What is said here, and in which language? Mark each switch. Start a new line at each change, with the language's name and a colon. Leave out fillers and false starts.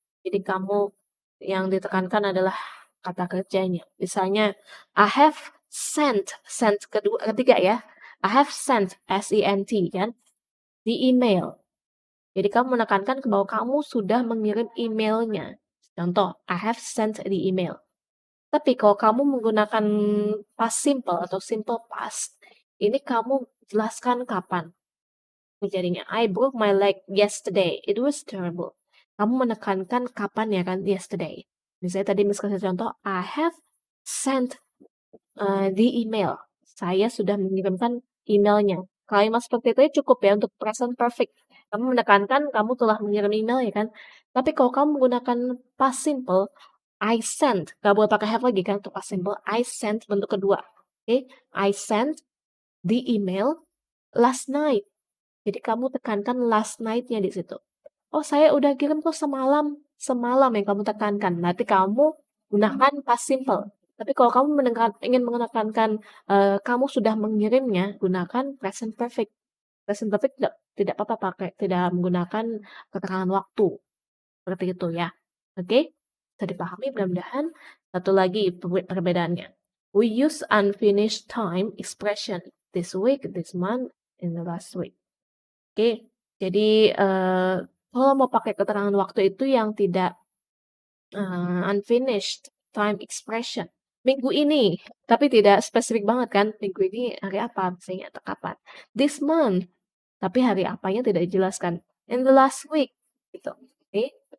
Indonesian: Jadi kamu yang ditekankan adalah kata kerjanya.
English: Misalnya, I have sent
Indonesian: ketiga ya.
English: I have sent, S-E-N-T kan, di email.
Indonesian: Jadi kamu menekankan bahwa kamu sudah mengirim emailnya.
English: Contoh, I have sent the email.
Indonesian: Tapi kalau kamu menggunakan past simple atau simple past, ini kamu jelaskan kapan kejadiannya.
English: I broke my leg yesterday. It was terrible.
Indonesian: Kamu menekankan kapan ya kan, yesterday. Misalnya tadi Miss kasih contoh,
English: I have sent the email.
Indonesian: Saya sudah mengirimkan emailnya. Kalimat seperti itu ya cukup ya untuk present perfect. Kamu menekankan kamu telah mengirim email ya kan. Tapi kalau kamu menggunakan past simple,
English: I sent.
Indonesian: Gak boleh pakai have lagi kan untuk past simple.
English: I sent
Indonesian: bentuk kedua.
English: Oke, I sent the email last night.
Indonesian: Jadi kamu tekankan last night-nya di situ. Oh, saya udah kirim kok semalam. Semalam yang kamu tekankan. Nanti kamu gunakan past simple. Tapi kalau kamu ingin menekankan kamu sudah mengirimnya, gunakan present perfect. Present perfect tidak apa-apa pakai, tidak menggunakan keterangan waktu. Seperti itu ya. Oke? Bisa dipahami mudah-mudahan. Satu lagi perbedaannya.
English: We use unfinished time expression this week, this month, in the last week.
Indonesian: Oke, jadi kalau mau pakai keterangan waktu itu yang tidak unfinished time expression. Minggu ini, tapi tidak spesifik banget kan, minggu ini hari apa misalnya atau kapan.
English: This month,
Indonesian: tapi hari apanya tidak dijelaskan.
English: In the last week,
Indonesian: gitu. Oke.